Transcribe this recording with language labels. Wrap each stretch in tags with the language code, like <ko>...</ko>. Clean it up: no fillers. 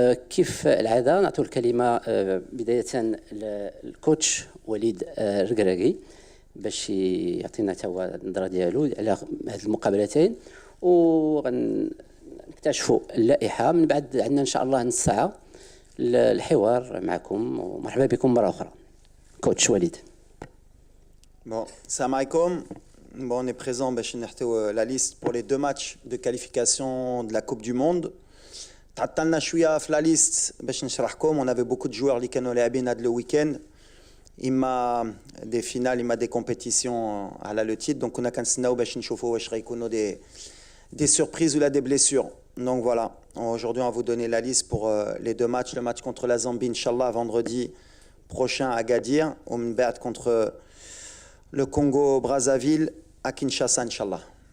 <ar>كيف العادة نعطوا الكلمة بداية للكوتش وليد الركراكي باش يعطينا توا النظرة ديالو على هذه المقابلتين، ونكتشفوا اللائحة. من بعد عندنا إن شاء الله نص ساعة الحوار معكم، ومرحبا بكم مرة أخرى. كوتش وليد.</ar> <fr>Bon, salam alaikum. Bon, on est présent la liste pour les 2 matchs de qualification de la Coupe du Monde.</fr> <ar>تعطلنا شوية في la liste باش نشرحكم.</ar> <fr>On avait beaucoup de joueurs</fr> <ar>اللي كانوا لاعبين هذا</ar> <fr>le week-end. إما des finales, إما des compétitions على le titre. Donc on a</fr> <ar>كنستناو باش نشوفوا واش غيكونوا</ar> <fr>des surprises ou là des blessures. Donc voilà, aujourd'hui on va vous donner la liste pour les 2 matchs. Le match contre la Zambie, Inch'Allah, vendredi prochain à Agadir, au Mbert contre le Congo-Brazzaville à Kinshasa, Inch'Allah.</fr>